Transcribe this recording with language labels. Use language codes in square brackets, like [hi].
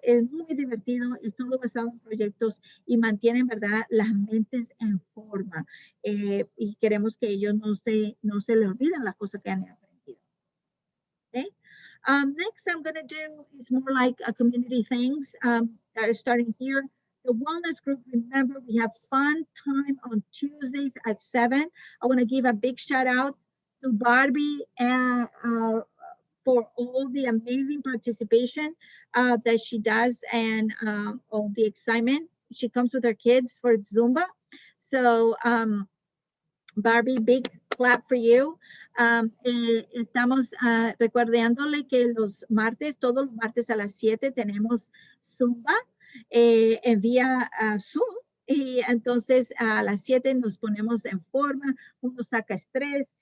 [es] Es muy divertido, es todo basado en proyectos y mantiene en verdad las mentes en forma. Y queremos que ellos no se les olviden las cosas que han aprendido. [en] Okay? Next, I'm going to do is more like a community things that are starting here. The wellness group, remember, we have fun time on Tuesdays at 7. I want to give a big shout out to Barbie and for all the amazing participation that she does, and all the excitement. She comes with her kids for Zumba. So Barbie, big clap for you. [es] Estamos recordándole que todos los martes a las 7 tenemos Zumba en vía Zoom. Y entonces a las 7 nos ponemos en forma, uno saca estrés.